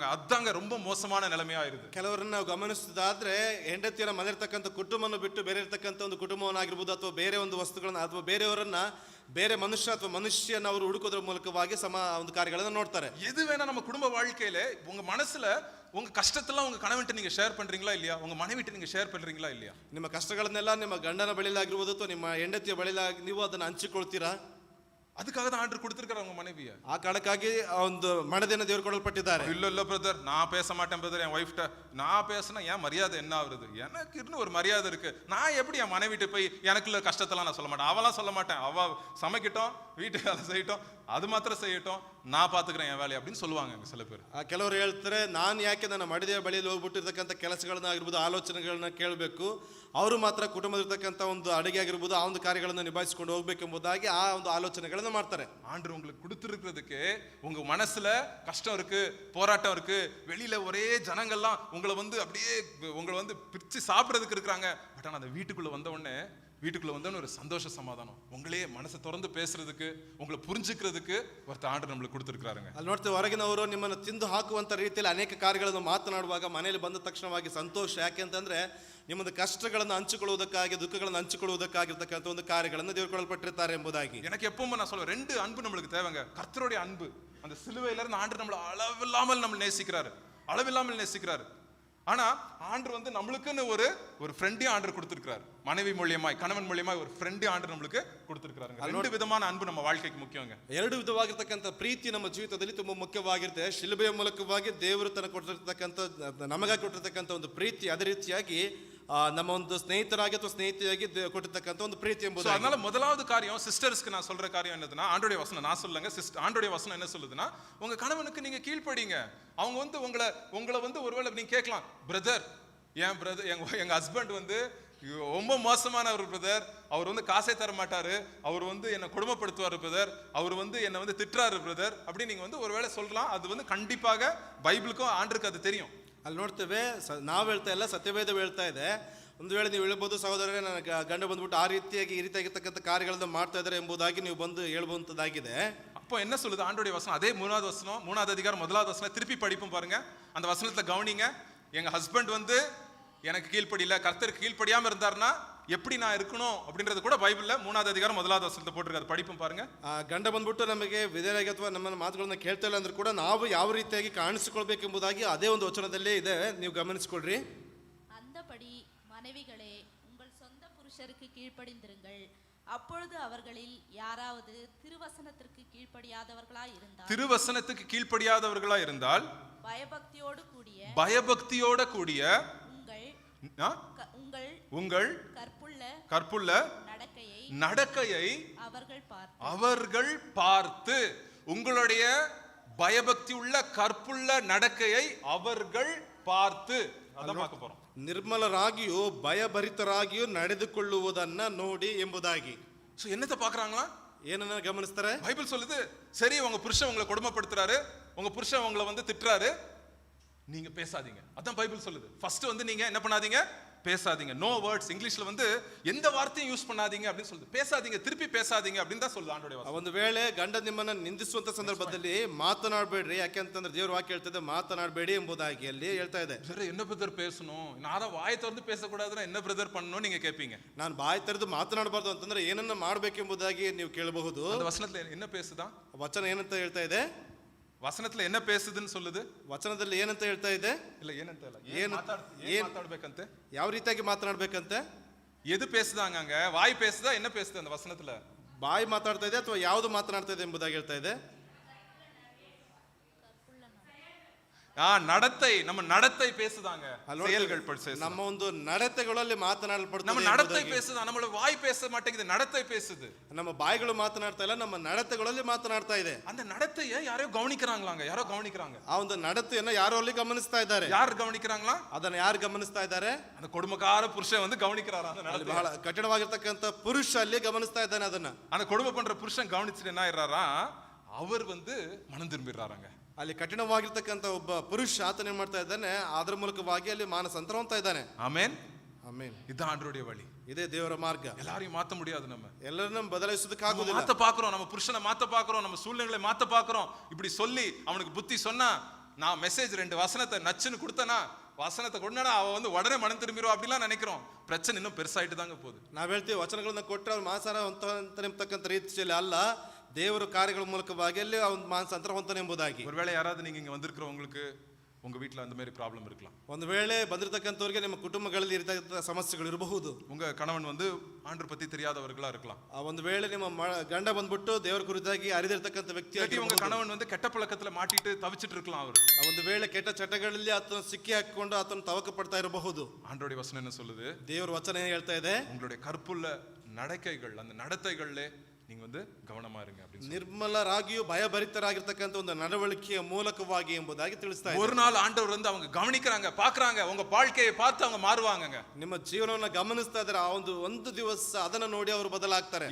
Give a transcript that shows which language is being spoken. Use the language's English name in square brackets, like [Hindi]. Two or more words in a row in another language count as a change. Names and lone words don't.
[Tamil] அதாங்க ரொம்ப மோசமான நிலைமையா இருக்கு. [Kannada] ಕೆಲವರನ್ನ ನಾವು ಗಮನಿಸಿದಾದ್ರೆ, ಹೆಂಡತಿಯನ್ನ ಮನೆಯಿರ್ತಕ್ಕಂಥ ಕುಟುಂಬವನ್ನು ಬಿಟ್ಟು ಬೇರೆ ಇರ್ತಕ್ಕಂಥ ಒಂದು ಕುಟುಂಬವನ್ನಾಗಿರ್ಬೋದು, ಅಥವಾ ಬೇರೆ ಒಂದು ವಸ್ತುಗಳನ್ನ, ಅಥವಾ ಬೇರೆಯವರನ್ನ, ಬೇರೆ ಮನುಷ್ಯ ಅಥವಾ ಮನುಷ್ಯನ ಅವರು ಹುಡುಕೋದ್ರ ಮೂಲಕವಾಗಿ ಒಂದು ಕಾರ್ಯಗಳನ್ನ ನೋಡ್ತಾರೆ. [Tamil] எது வேணா நம்ம குடும்ப வாழ்க்கையில உங்க மனசுல உங்க கஷ்டத்தெல்லாம் உங்க கணவன்ட்ட நீங்க ஷேர் பண்றீங்களா இல்லையா, உங்க மனைவிட்ட நீங்க ஷேர் பண்றீங்களா இல்லையா? [Kannada] ನಿಮ್ಮ ಕಷ್ಟಗಳನ್ನೆಲ್ಲ ನಿಮ್ಮ ಗಂಡನ ಬಳಿಲಾಗಿರ್ಬೋದು ಅಥವಾ ನಿಮ್ಮ ಹೆಂಡತಿಯ ಬಳಿಲಾಗಿ ನೀವು ಅದನ್ನ ಹಂಚಿಕೊಳ್ತೀರಾ? [Tamil] அதுக்காக தான் ஆண்டர் கொடுத்திருக்காரு அவங்க மனைவியை. [Kannada] ಆ ಕಾರಣಕ್ಕಾಗಿ ಒಂದು ಮನದಿನ ದೇವರು ಕೊಡಲ್ಪಟ್ಟಿದ್ದಾರೆ. [Tamil] இல்ல பிரதர், நான் பேச மாட்டேன் பிரதர், என் ஒய்ஃப்ட்ட நான் பேசினா என் மரியாதை என்ன ஆகுறது, எனக்கு இன்னும் ஒரு மரியாதை இருக்கு, நான் எப்படி என் மனைவிட்டு போய் எனக்குள்ள கஷ்டத்தெல்லாம் நான் சொல்ல மாட்டேன், அவெல்லாம் சொல்ல மாட்டேன், அவ சமைக்கட்டும், வீட்டுக்கு அதை செய்யட்டும், அது மாத்திரம் செய்யட்டும், நான் பாத்துக்கிறேன் என் வேலையை அப்படின்னு சொல்லுவாங்க அங்க சில பேர். [Kannada] ಕೆಲವರು ಹೇಳ್ತಾರೆ, ನಾನು ಯಾಕೆ ನನ್ನ ಮಡಿದೆಯ ಬಳಿಯಲ್ಲಿ ಹೋಗ್ಬಿಟ್ಟಿರ್ತಕ್ಕಂಥ ಕೆಲಸಗಳನ್ನ ಆಗಿರ್ಬೋದು, ಆಲೋಚನೆಗಳನ್ನ ಕೇಳಬೇಕು, ಅವರು ಮಾತ್ರ ಕುಟುಂಬದಲ್ಲಿರ್ತಕ್ಕಂಥ ಒಂದು ಅಡುಗೆ ಆಗಿರ್ಬೋದು, ಆ ಒಂದು ಕಾರ್ಯಗಳನ್ನು ನಿಭಾಯಿಸಿಕೊಂಡು ಹೋಗ್ಬೇಕೆಂಬುದಾಗಿ ಆ ಒಂದು ಆಲೋಚನೆಗಳನ್ನ ಮಾಡ್ತಾರೆ. [Tamil] ஆண்டவர் உங்களுக்கு கொடுத்துருக்கிறதுக்கு உங்க மனசுல கஷ்டம் இருக்கு, போராட்டம் இருக்கு, வெளியில ஒரே ஜனங்கள்லாம் உங்களை வந்து அப்படியே உங்களை வந்து பிரிச்சு சாப்பிடறதுக்கு இருக்கிறாங்க. பட் ஆனா அந்த வீட்டுக்குள்ள வந்தவொடனே ஒரு சந்தோஷ சமாதானம், உங்களே மனசை திறந்து பேசுறதுக்கு, உங்களை புரிஞ்சுக்கிறதுக்கு ஒருத்தர் ஆண்டவர் நம்மளுக்கு கொடுத்துருக்காருங்க. [Kannada] ಅಲ್ಲಿ ನೋಡ್ತೀವಿ, ಹೊರಗಿನವರು ನಿಮ್ಮನ್ನು ತಿಂದು ಹಾಕುವಂತ ರೀತಿಯಲ್ಲಿ ಅನೇಕ ಕಾರ್ಯಗಳನ್ನು ಮಾತನಾಡುವಾಗ ಮನೆಯಲ್ಲಿ ಬಂದ ತಕ್ಷಣವಾಗಿ ಸಂತೋಷ. ಯಾಕೆ ಅಂತಂದ್ರೆ ನಿಮ್ಮದು ಕಷ್ಟಗಳನ್ನು ಹಂಚಿಕೊಳ್ಳುವುದಕ್ಕಾಗಿ, ದುಃಖಗಳನ್ನು ಹಂಚಿಕೊಳ್ಳುವುದಕ್ಕಾಗಿರ್ತಕ್ಕಂಥ ಒಂದು ಕಾರ್ಯಗಳನ್ನು ದೇವರು ಕೊಡಲ್ಪಟ್ಟಿರ್ತಾರೆ ಎಂಬುದಾಗಿ. [Tamil] எனக்கு எப்பவும் நான் சொல்லுவேன், 2 அன்பு நம்மளுக்கு தேவைங்க. கர்த்தருடைய அன்பு, அந்த சிலுவையில இருந்து ஆண்டவர் நம்மளை அளவில்லாமல் நம்ம நேசிக்கிறாரு. ஆனா ஆண்டவர் வந்து நம்மளுக்குன்னு ஒரு ஃப்ரெண்டையும் ஆண்டவர் கொடுத்திருக்காரு. மனைவி மூலியமாய், கணவன் மூலியமாய் ஒரு ஃப்ரெண்டையும் ஆண்டவர் நம்மளுக்கு கொடுத்திருக்காருங்க. 2 விதமான அன்பு நம்ம வாழ்க்கைக்கு முக்கியங்க. [Kannada] 2 ವಿಧವಾಗಿರ್ತಕ್ಕಂಥ ಪ್ರೀತಿ ನಮ್ಮ ಜೀವಿತದಲ್ಲಿ ತುಂಬಾ ಮುಖ್ಯವಾಗಿರುತ್ತೆ. ಶಿಲುಬೆಯ ಮೂಲಕವಾಗಿ ದೇವರು ತನಗೆ ಕೊಟ್ಟಿರ್ತಕ್ಕಂಥ, ನಮಗಾಗಿ ಕೊಟ್ಟಿರ್ತಕ್ಕಂಥ ಒಂದು ಪ್ರೀತಿ, ಅದೇ ರೀತಿಯಾಗಿ ನಮ್ಮ ಒಂದು ಸ್ನೇಹಿತರಾಗಿ ಅಥವಾ ಸ್ನೇಹಿತಿಯಾಗಿ ಕೊಟ್ಟಿರ್ತಕ್ಕಂಥ ಒಂದು ಪ್ರೀತಿ ಎಂಬುದು. [Tamil] அதனால முதலாவது காரியம், சிஸ்டர்ஸ்க்கு நான் சொல்ற காரியம் என்னதுன்னா, ஆண்டவருடைய வசனம் நான் சொல்லங்க, ஆண்டவருடைய வசனம் என்ன சொல்லுதுன்னா, உங்க கணவனுக்கு நீங்க கீழ்ப்படிங்க. அவங்க வந்து உங்களை வந்து ஒருவேளை நீங்க கேட்கலாம், பிரதர் எங்க ஹஸ்பண்ட் வந்து ரொம்ப மோசமான ஒரு பிரதர், அவர் வந்து காசே தர மாட்டாரு, அவர் வந்து என்ன கொடுமைப்படுத்துவார் பிரதர், அவர் வந்து என்ன வந்து திட்டுறாரு பிரதர் அப்படி நீங்க வந்து ஒருவேளை சொல்லலாம். அது வந்து கண்டிப்பாக பைபிளுக்கும் ஆண்டருக்கு அது தெரியும். [Kannada] ಅಲ್ಲಿ ನೋಡ್ತೇವೆ, ನಾವು ಹೇಳ್ತಾ ಇಲ್ಲ, ಸತ್ಯವೇದ ಹೇಳ್ತಾ ಇದೆ. ಒಂದು ವೇಳೆ ನೀವು ಹೇಳ್ಬೋದು, ಸಹೋದರರೇ ನನ್ನ ಗಂಡ ಬಂದ್ಬಿಟ್ಟು ಈ ರೀತಿಯಾಗಿರ್ತಕ್ಕಂಥ ಕಾರ್ಯಗಳನ್ನು ಮಾಡ್ತಾ ಇದ್ದಾರೆ ಎಂಬುದಾಗಿ ನೀವು ಬಂದು ಹೇಳ್ಬಹುದಾಗಿದೆ. [Tamil] அப்போ என்ன சொல்லுது ஆண்டவருடைய வசனம்? அதே 3வது வசனம், 3வது அதிகாரம் 1வது வசனம் திருப்பி படிப்போம் பாருங்க. அந்த வசனத்துல கவனிங்க. எங்க ஹஸ்பண்ட் வந்து எனக்கு கீழ்ப்படியில, கர்த்தருக்கு கீழ்ப்படியாம இருந்தாருன்னா எப்படி நான் இருக்கணும் அப்படின்றது கூட பைபிள்ல 3வது அதிகாரம் 1வது வசனத்துல போட்டிருக்காரு. படிப்போம் பாருங்க. [Kannada] ಗಂಡ ಬಂದ್ಬಿಟ್ಟು ನಮಗೆ ವಿಧೇಯರಾಗಿ ಅಥವಾ ನಮ್ಮ ಮಾತುಗಳನ್ನ ಕೇಳ್ತಾ ಇಲ್ಲ ಅಂದ್ರೂ ಕೂಡ ನಾವು ಯಾವ ರೀತಿಯಾಗಿ ಕಾಣಿಸಿಕೊಳ್ಬೇಕೆಂಬುದಾಗಿ ಅದೇ ಒಂದು ವಚನದಲ್ಲೇ ಇದೆ, ನೀವು ಗಮನಿಸಿಕೊಳ್ರಿ. [Tamil] அந்தபடி மனைவிகளே, உங்கள் சொந்த புருஷருக்கு கீழ்ப்படிந்திருங்கள். அப்பொழுது அவர்களில் யாராவது திருவசனத்திற்கு கீழ்ப்படியாதவர்களாய் இருந்தால் பயபக்தியோடு கூடிய உங்கள் கற்புள்ள நடக்கையை அவர்கள் பார்த்து, உங்களுடைய பயபக்தி உள்ள கற்புள்ள நடக்கையை அவர்கள் பார்த்து, அதான் பார்க்க போறோம். [Kannada] ನಿರ್ಮಲರಾಗಿಯೂ ಭಯಭರಿತರಾಗಿಯೂ ನಡೆದುಕೊಳ್ಳುವುದನ್ನ ನೋಡಿ ಎಂಬುದಾಗಿ. [Tamil] என்னத்தை பாக்குறாங்களா? [Kannada] ಏನನ್ನ ಗಮನಿಸ್ತಾರೆ? [Tamil] பைபிள் சொல்லுது, சரி உங்க புருஷன் உங்களை கொடுமைப்படுத்துறாரு, உங்க புருஷன் உங்களை வந்து திட்டுறாரு, நீங்க பேசாதீங்க. அதான் பைபிள் சொல்லுது. ஃபர்ஸ்ட் வந்து நீங்க என்ன பண்ணாதீங்க? பேசாதீங்க. [English] no words. [Tamil] இங்கிலீஷ்ல வந்து எந்த வார்த்தையும் யூஸ் பண்ணாதீங்க அப்படின்னு சொல்லுது. பேசாதீங்க, திருப்பி பேசாதீங்க அப்படின்னு தான் சொல்லுது ஆண்டவருடைய வசனம். [Kannada] ಒಂದು ವೇಳೆ ಗಂಡ ನಿಮ್ಮನ್ನ ನಿಂದಿಸುವಂತ ಸಂದರ್ಭದಲ್ಲಿ ಮಾತನಾಡಬೇಡ್ರಿ. ಯಾಕೆ ಅಂತಂದ್ರೆ ದೇವರ ವಾಕ್ಯ ಹೇಳ್ತದೆ, ಮಾತನಾಡಬೇಡಿ ಎಂಬುದಾಗಿ ಅಲ್ಲಿ ಹೇಳ್ತಾ ಇದೆ. ಸರ್, [Tamil] என்ன பிரதர் பேசணும்? நான் வாய் திறந்து பேசக்கூடாதுன்னா என்ன பிரதர் பண்ணணும் நீங்க கேட்பீங்க. [Kannada] ನಾನು ಬಾಯಿ ತೆರೆದು ಮಾತನಾಡಬಾರ್ದು ಅಂತಂದ್ರೆ ಏನನ್ನ ಮಾಡಬೇಕೆಂಬುದಾಗಿ ನೀವು ಕೇಳಬಹುದು. [Tamil] அந்த வசனத்துல என்ன பேசுதா? [Kannada] ವಚನ ಏನಂತ ಹೇಳ್ತಾ ಇದೆ? [Tamil] வசனத்துல என்ன பேசுதுன்னு சொல்லுது? [Kannada] ವಚನದಲ್ಲಿ ಏನಂತ ಹೇಳ್ತಾ ಇದೆ? ಇಲ್ಲ ಏನಂತ ಇಲ್ಲ, ಏನ್ ಮಾತಾಡ್ಬೇಕಂತೆ, ಯಾವ ರೀತಿಯಾಗಿ ಮಾತನಾಡಬೇಕಂತೆ? [Tamil] எது பேசுதாங்க அங்க? வாய் பேசுதா, என்ன பேசுது அந்த வசனத்துல? [Kannada] ಬಾಯಿ ಮಾತಾಡ್ತಾ ಇದೆ ಅಥವಾ ಯಾವುದು ಮಾತನಾಡ್ತಾ ಇದೆ ಎಂಬುದಾಗಿ ಹೇಳ್ತಾ ಇದೆ? [Tamil] நடத்தை, நம்ம நடத்தை பேசுதாங்க. செயல்கள் [Kannada] நம்ம ಒಂದು ನಡತೆಗಳಲ್ಲಿ ಮಾತನಾಡಲ್ಪಡುತ್ತೆ. [Tamil] நம்ம நடத்தை பேசுதா, நம்மளோட வாய் பேச மாட்டேங்குது, நடத்தை பேசுது. [Kannada] நம்ம ಬಾಯಿಗಳು ಮಾತನಾಡ್ತಾ ಇಲ್ಲ, ನಮ್ಮ ನಡತೆಗಳಲ್ಲಿ ಮಾತನಾಡ್ತಾ ಇದೆ. [Tamil] அந்த நடத்தையை யாரோ கவனிக்கறாங்களாங்க, யாரோ கவனிக்கறாங்க. [Kannada] ಆ ಒಂದು ನಡತೆಯನ್ನು ಯಾರೋ ಅಲ್ಲಿ ಗಮನಿಸ್ತಾ ಇದ್ದಾರೆ. [Tamil] ಯಾರು ಗಮನಿಕறாங்களா? [Kannada] ಅದನ್ನ ಯಾರು ಗಮನಿಸ್ತಾ ಇದ್ದಾರೆ? [Tamil] அந்த கொடுமைக்கார புருஷன் வந்து கவனிக்கறாரா அந்த நடத்தை. [Kannada] ಬಹಳ ಕಠಿಣವಾಗಿರ್ತಕ್ಕಂಥ ಪುರುಷ ಅಲ್ಲಿ ಗಮನಿಸ್ತಾ ಇದ್ದಾನೆ ಅದನ್ನ. [Tamil] அந்த கொடுமை பண்ற புருஷன் கவனிச்சிட்டு என்ன ஆயிராரா? அவர் வந்து மனம் திரும்பிறாராங்க. [Kannada] ಅಲ್ಲಿ ಕಠಿಣವಾಗಿರ್ತಕ್ಕಂಥ ಒಬ್ಬ ಪುರುಷ ಆತನ ಏನ್ ಮಾಡ್ತಾ ಇದ್ದಾನೆ? ಅದರ ಮೂಲಕವಾಗಿ ಅಲ್ಲಿ ಮಾನಸಾಂತರ ಹೊಂದ್ತಾ ಇದ್ದಾನೆ. ಆಮೆನ್, ಆಮೆನ್. [Tamil] இதான் ஆண்டவருடைய வழி. [Kannada] ಇದೇ ದೇವರ ಮಾರ್ಗ. [Tamil] எல்லாரையும் மாத்த முடியாது. நம்ம [Kannada] ಎಲ್ಲರನ್ನೂ ಬದಲಾಯಿಸೋದಕ್ಕೆ ಆಗುವುದಿಲ್ಲ. [Tamil] மாத்த பாக்குறோம், நம்ம புருஷனை மாத்த பாக்குறோம், நம்ம சூழ்நிலைகளை மாத்த பாக்குறோம். இப்படி சொல்லி அவனுக்கு புத்தி சொன்னா, நான் மெசேஜ் 2 வசனத்தை நச்சுன்னு கொடுத்தனா, வசனத்தை கொண்டனா அவ வந்து உடனே மனம் திரும்பிரும் அப்படிலாம் நினைக்கிறோம். பிரச்சனை இன்னும் பெருசாயிட்டு தாங்க போகுது. [Kannada] ನಾವ್ ಹೇಳ್ತೀವಿ ವಚನಗಳನ್ನ ಕೊಟ್ಟರೆ ಅವ್ರು ಮಾನಸಾರ ಹೊಂದತಕ್ಕಂಥ ರೀತಿಯಲ್ಲಿ ಅಲ್ಲ, ದೇವರ ಕಾರ್ಯಗಳ ಮೂಲಕವಾಗಿ ಅಲ್ಲಿ ಅವ್ನು ಮಾನಸಾಂತರ ಹೊಂತಾನೆ ಎಂಬುದಾಗಿ. [Tamil] ஒருவேளை யாராவது நீங்க இங்க வந்திருக்கிறவங்களுக்கு உங்க வீட்ல அந்த மாதிரி ப்ராப்ளம் இருக்கலாம். [Kannada] ಒಂದು ವೇಳೆ ಬಂದಿರತಕ್ಕಂಥವರಿಗೆ ನಿಮ್ಮ ಕುಟುಂಬಗಳಲ್ಲಿ ಇರತಕ್ಕಂಥ ಸಮಸ್ಯೆಗಳು ಇರಬಹುದು. [Tamil] உங்க கணவன் வந்து ஆண்டவர் பத்தி தெரியாதவர்களா இருக்கலாம். [Kannada] ಒಂದು ವೇಳೆ ನಿಮ್ಮ ಗಂಡ ಬಂದ್ಬಿಟ್ಟು ದೇವರ ಕುರಿತಾಗಿ ಅರಿದಿರತಕ್ಕಂಥ ವ್ಯಕ್ತಿ, [Tamil] உங்க கணவன் வந்து கெட்ட பழக்கத்துல மாட்டிட்டு தவிச்சிட்டு இருக்கலாம். அவர் [Kannada] ಒಂದು ವೇಳೆ ಕೆಟ್ಟ ಚಟಗಳಲ್ಲಿ ಆತನ ಸಿಕ್ಕಿ ಹಾಕಿಕೊಂಡು ಆತನ ತವಕ ಪಡ್ತಾ ಇರಬಹುದು. [Tamil] ஆண்டவருடைய வசனம் என்ன சொல்லுது? [Kannada] ದೇವರ ವಚನ ಏನ್ ಹೇಳ್ತಾ ಇದೆ? [Tamil] உங்களுடைய கற்புள்ள நடக்கைகள், அந்த நடத்தைகள்ல நீங்க வந்து கவனமா இருங்க அப்படின்னு சொல்லி. [Kannada] ನಿರ್ಮಲರಾಗಿಯೂ ಭಯಭರಿತರಾಗಿರ್ತಕ್ಕಂಥ ಒಂದು ನಡವಳಿಕೆಯ ಮೂಲಕವಾಗಿ ಎಂಬುದಾಗಿ ತಿಳಿಸ್ತಾ ಇದೆ. [Tamil] ஒரு நாள் ஆண்டவர் வந்து அவங்க கவனிக்கிறாங்க, பாக்குறாங்க, உங்க வாழ்க்கையை பார்த்து அவங்க மாறுவாங்கங்க. [Kannada] ನಿಮ್ಮ ಜೀವನವನ್ನ ಗಮನಿಸ್ತಾ ಇದ್ದಾರೆ. ಆ ಒಂದು ದಿವಸ ಅದನ್ನ ನೋಡಿ ಅವರು ಬದಲಾಗ್ತಾರೆ.